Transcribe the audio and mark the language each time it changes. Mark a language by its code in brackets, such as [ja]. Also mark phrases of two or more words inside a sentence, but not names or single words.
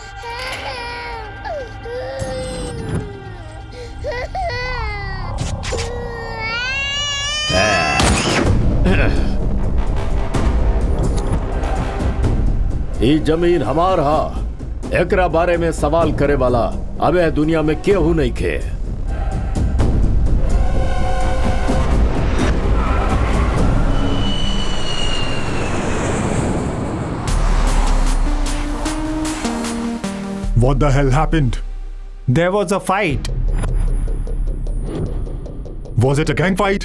[bho] ये जमीन हमार हा, एकरा बारे में सवाल करे वाला अबे दुनिया में केहू नहीं खे। [en] What the hell happened? There was a fight. Was it a gang fight?